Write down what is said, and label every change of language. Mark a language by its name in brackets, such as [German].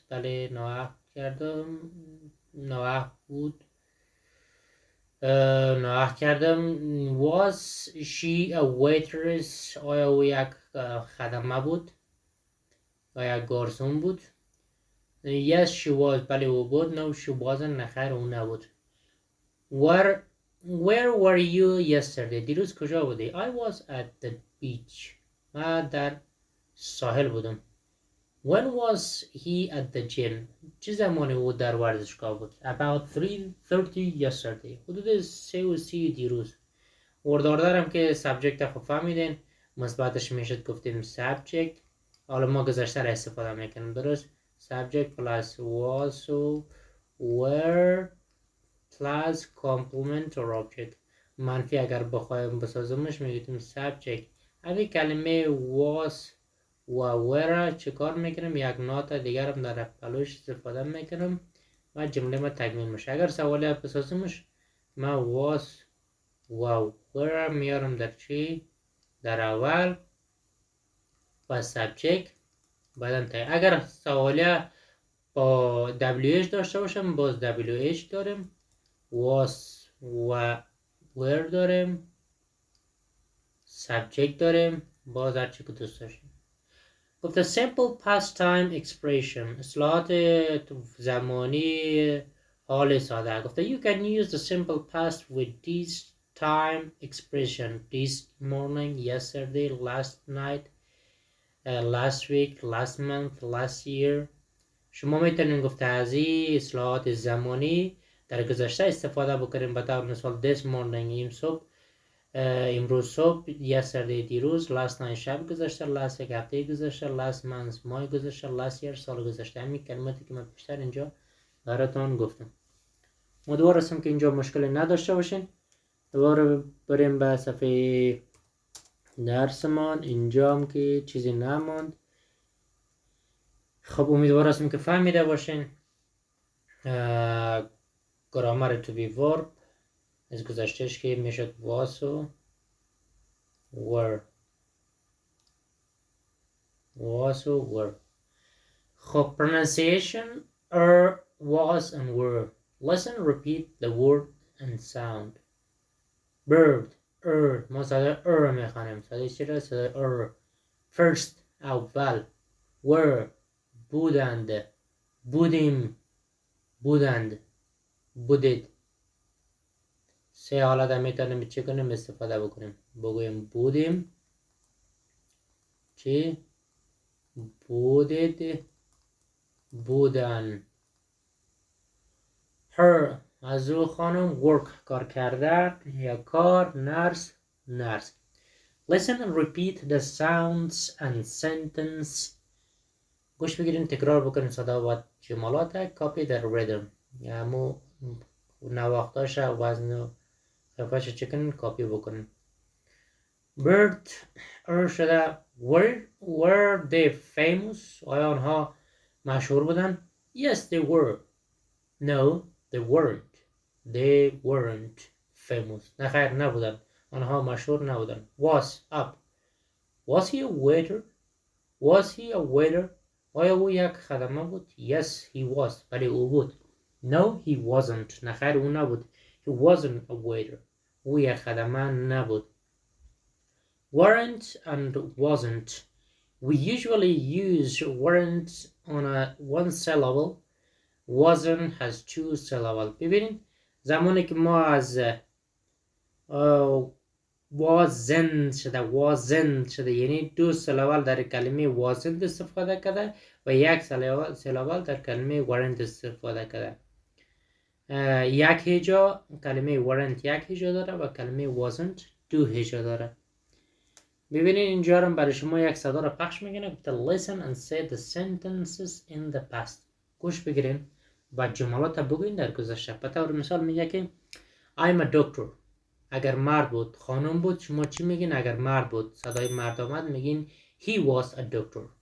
[Persian] بله ناوقت کردم. ناوقت بود. ناوقت کردم. [English] was she a waitress؟ [Persian] آیا او یک خدمه بود؟ آیا گارسون بود؟ [English] yes she was. [Persian] بله او بود. [English] no she wasn't. [Persian] نخیر او نبود. [English] where were you yesterday؟ [Persian] دیروز کجا بودی؟ [English] I was at the beach. [Persian] من در ساحل بودم. [English] when was he at the gym؟ [Persian] چه زمانی او در ورزشگاه بود؟ [English] about 3:30 yesterday. [Persian] حدود 3:30 دیروز. ورداردارم که سابجکت خب فهمیدین. مثبتش میشد گفتیم subject. حالا ما گذشته را استفاده میکنیم. درست؟ [English] subject plus was و were plus complement or object. [Persian] منفی اگر بخوایم بسازمش میگیم subject. همین کلمه was و were چه کار میکنم؟ یک نات دیگر هم در پلوش استفاده میکنم و جمله ما تکمیل میشه. اگر سوالی بسازمش ما was و were میارم در چی؟ در اول و subject بعدم تای. اگر سوالی با WH داشته باشم باز WH داریم. was و were داریم. subject داریم. باز هر چی که دوست داشتیم. گفته [English] simple past time expression [Persian] اصلاحات زمانی حال ساده. [English] گفته you can use the simple past with this time expression this morning, yesterday, last night, last week, last month, last year. [Persian] شما میتونین گفته از این اصلاحات زمانی در گذشته استفاده بکنیم. به طور مثال [English] this morning [Persian] این صبح، امروز صبح، yesterday دیروز، [English] last night [Persian] شب گذشته، [English] last week [Persian] هفته گذشته، [English] last month [Persian] ماه گذشته، [English] last year [Persian] سال گذشته. همین کلماتی که من بیشتر اینجا براتون گفتم. امیدوار هستم که اینجا مشکلی نداشته باشین. دوباره بریم به صفحه درسمان. اینجا هم که چیزی نماند. خب امیدوار هستم که فهمیده باشین. گرامر to be verb از گذشتهش که میشد was و were. [English] was و were. خب pronunciation was and were. Listen, repeat the word and sound. [Persian] bird ما صدای میخوانیم. صدای چی را؟ صدای first اول. were بودند. بودیم. بودند. بودید. سه حالت هم میتونیم چی کنیم؟ استفاده بکنیم. بگویم بودیم. چی؟ بودید. بودن. her از او خانم. work کار کردن یا کار. [English] nurse nurse. listen and repeat the sounds and sentence. [Persian] گوش بگیرین تکرار بکنین صدا و جملات. [English] copy the rhythm [Persian] یعنی نواختاش وزن و خفاش چکنین کاپی بکنین. [English] bird شده. were they famous؟ [Persian] آیا آنها مشهور بودن؟ [English] yes they were. no they weren't. they weren't famous. [Persian] نخیر نبودن. آنها مشهور نبودن. [English] was up. was he a waiter؟ was he a waiter؟ [Persian] آیا او یک خدمه بود؟ [English] yes he was. [Persian] ولی او بود. [English] no he wasn't. [Persian] نخیر او نبود. [English] he wasn't a waiter. [Persian] او یک خدمه نبود. [English] weren't and wasn't. we usually use weren't on a one syllable. wasn't has two syllables. [Persian] ببینید زمانی که ما از wasn't شده یعنی دو سلابل در کلمه wasn't استفاده کرده و یک سلابل در کلمه weren't استفاده کرده. یک هجا کلمه weren't یک هجا داره و کلمه wasn't دو هجا داره. ببینید اینجا رو برای شما یک صدا رو پخش میکنه. گفته [English] listen and say the sentences in the past. [Persian] گوش بگیرین و جملات بگوین در گذشته. به طور مثال میگه که [English] I'm a doctor. [Persian] اگر مرد بود. خانم بود شما چی میگین؟ اگر مرد بود صدای مرد آمد میگین [English] he was a doctor.